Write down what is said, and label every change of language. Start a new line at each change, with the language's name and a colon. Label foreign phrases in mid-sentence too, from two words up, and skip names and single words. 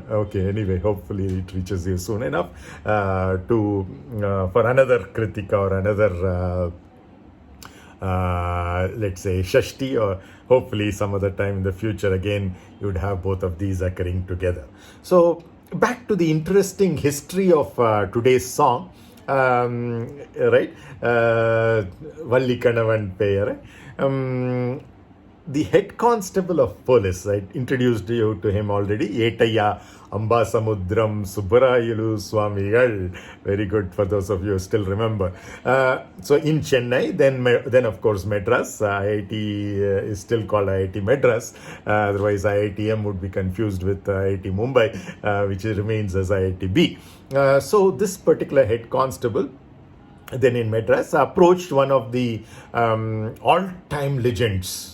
English: Okay, anyway, hopefully it reaches you soon enough for another krittikā or another let's say śaśti, or hopefully some other time in the future again you would have both of these occurring together. So back to the interesting history of today's song, right?
Tamil: வள்ளி கணவன் பேரை.
English: The head constable of police, I introduced you to him already, E30 ambasamudram subrāyalu swamigal. Very good for those of you who still remember. So in Chennai, then of course Madras, IIT is still called IIT Madras. Otherwise IITM would be confused with IIT Mumbai, which remains as IITB. So this particular head constable, then in Madras, approached one of the all-time legends.